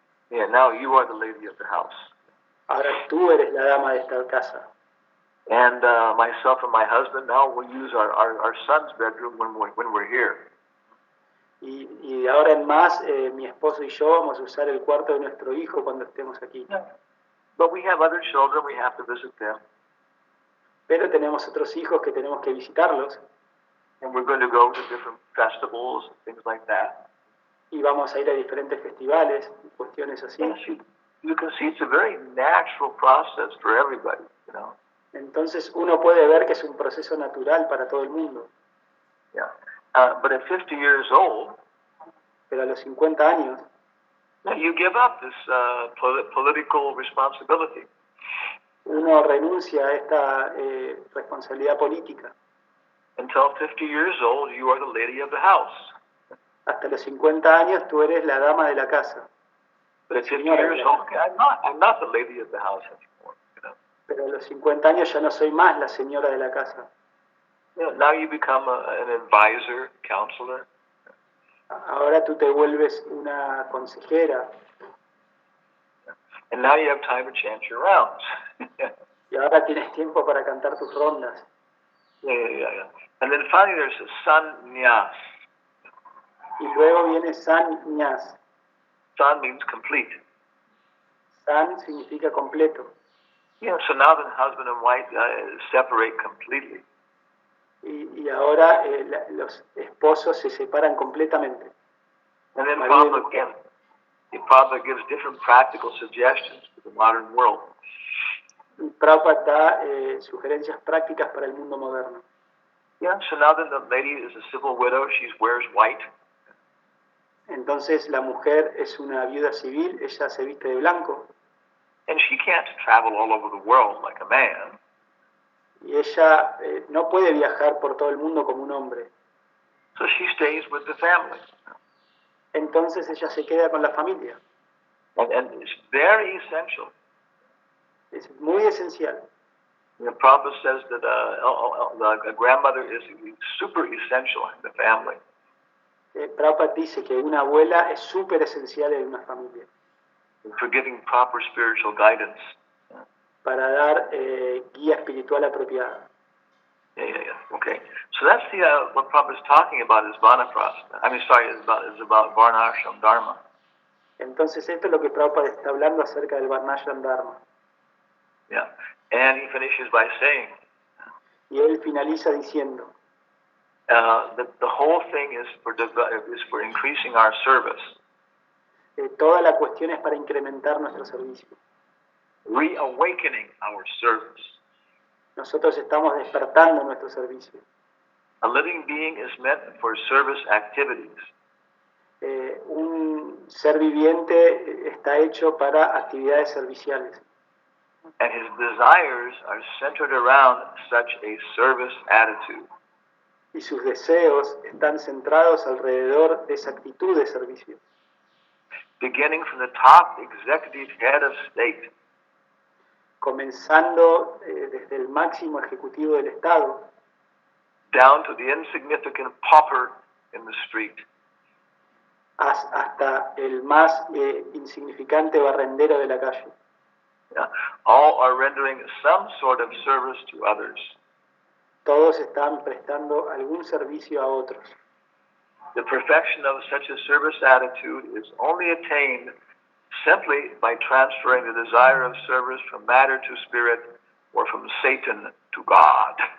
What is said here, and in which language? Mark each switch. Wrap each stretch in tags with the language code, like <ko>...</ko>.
<en>Yeah, now you are the lady of the house.</en> <es>Ahora tú eres la dama de esta casa.</es> <en>And myself and my husband now will use our son's bedroom when we're here.</en> <es>Y de ahora en más, mi esposo y yo vamos a usar el cuarto de nuestro hijo cuando estemos aquí.</es> <en>But we have other children, we have to visit them.</en> <es>Pero tenemos otros hijos que tenemos que visitarlos.</es> <en>And we're going to go to different festivals and things like that.</en> <es>Y vamos a ir a diferentes festivales, cuestiones así.</es> <en>Yes, you can see it's a very natural process for everybody, you know.</en> <es>Entonces uno puede ver que es un proceso natural para todo el mundo.</es> <en>Yeah. But at 50 years old,</en> <es>Pero a los 50 años</es> <en>you give up this political responsibility.</en> <es>uno renuncia a esta responsabilidad política.</es> <en>Until 50 years old, you are the lady of the house.</en> <es>Hasta los 50 años tú eres la dama de la casa.</es> <en>But at 50 years old, okay, I'm not the lady of the house anymore. You know?</en> <es>Pero a los 50 años ya no soy más la señora de la casa.</es> <en>Yeah, now you become an advisor, counselor.</en> <es>Ahora tú te vuelves una consejera</es> <en>And now you have time to chant your rounds.</en> <es>y ahora tienes tiempo para cantar tus rondas.</es> <en>Yeah. And then finally there's a sannyas.</en> <es>Y luego viene sannyas.</es> <en>San means complete.</en> <es>San significa completo.</es> <en>Yeah, so now the husband and wife separate completely.</en> <es>Y ahora los esposos se separan completamente.</es> <en>And then</en> <es>Marido y Prabhupada mujer.</es> <en>again, Prabhupada gives different practical suggestions to the modern world.</en> <es>Y Prabhupada da sugerencias prácticas para el mundo moderno.</es> <en>Yeah, so now that the lady is a civil widow, she wears white.</en> <es>Entonces la mujer es una viuda civil, ella se viste de blanco</es> <en>And she can't travel all over the world like a man.</en> <es>y ella no puede viajar por todo el mundo como un hombre.</es> <en>So she stays with the family.</en> <es>Entonces ella se queda con la familia.</es> <en>And it's very essential.</en> <es>Es muy esencial.</es> <en>The Prabhupada says that a grandmother is super essential in the family.</en> <es>Prabhupada dice que una abuela es súper esencial en una familia</es> <en>For giving proper spiritual guidance.</en> <es>para dar guía espiritual apropiada.</es> <en>Yeah. Okay. So that's the what Prabhupada is talking about is Vanaprastha. Is about Varnashram Dharma.</en> <es>Entonces esto es lo que Prabhupada está hablando acerca del Varnashram Dharma.</es> <en>Yeah. And he finishes by saying</en> <es>Y él finaliza diciendo</es> <en>that the whole thing is for increasing our service,</en> <es>toda la cuestión es para incrementar nuestro servicio.</es> <en>reawakening our service.</en> <es>Nosotros estamos despertando nuestro servicio.</es> <en>A living being is meant for service activities.</en> <es>Un ser viviente está hecho para actividades serviciales.</es> <en>And his desires are centered around such a service attitude.</en> <es>Y sus deseos están centrados alrededor de esa actitud de servicio.</es> <en>Beginning from the top executive head of state,</en> <es>Comenzando desde el máximo ejecutivo del Estado</es> <en>down to the insignificant pauper in the street.</en> <es>hasta el más insignificante barrendero de la calle.</es> <en>Yeah. All are rendering some sort of service to others.</en> <es>Todos están prestando algún servicio a otros.</es> <en>The perfection of such a service attitude is only attained simply by transferring the desire of service from matter to spirit or from Satan to God.</en>